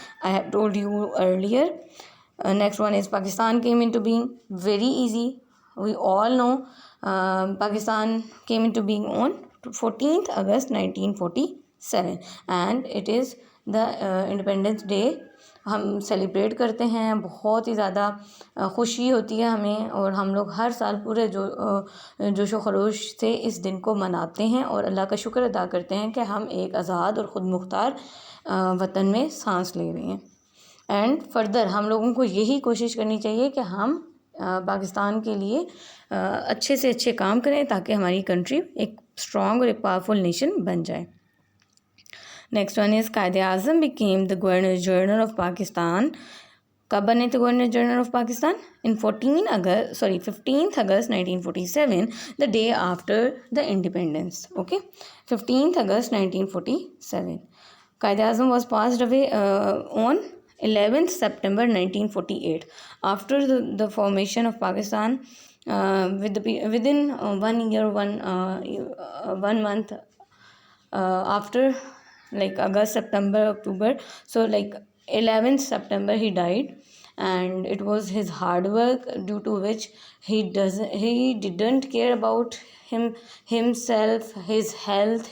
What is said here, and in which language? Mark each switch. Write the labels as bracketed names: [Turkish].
[English] I have told you earlier. Next one is Pakistan came into being. Very easy. We all know Pakistan came into being on 14th August 1947 and it is the Independence Day. [Urdu] ہم celebrate کرتے ہیں، بہت ہی زیادہ خوشی ہوتی ہے ہمیں اور ہم لوگ ہر سال پورے جوش و خروش سے اس دن کو مناتے ہیں اور اللہ کا شکر ادا کرتے ہیں کہ ہم ایک آزاد اور خود مختار وطن میں سانس لے رہے ہیں. [English] and further [Urdu] ہم لوگوں کو یہی کوشش کرنی چاہیے کہ ہم پاکستان کے لیے اچھے سے اچھے کام کریں تاکہ ہماری کنٹری ایک اسٹرانگ اور ایک پاورفل نیشن بن جائے. [English] Next one is Quaid Azam became the governor general of Pakistan. [Urdu] کب بنے تھے [English] Governor general of Pakistan? In 15th August 1947, the day after the independence. Okay, 15th August 1947. Quaid Azam was passed away on 11th September 1948 after the formation of Pakistan. Within 1 year, 1 month after, like August, September, October, so like 11th September he died, and it was his hard work due to which he didn't care about himself, his health.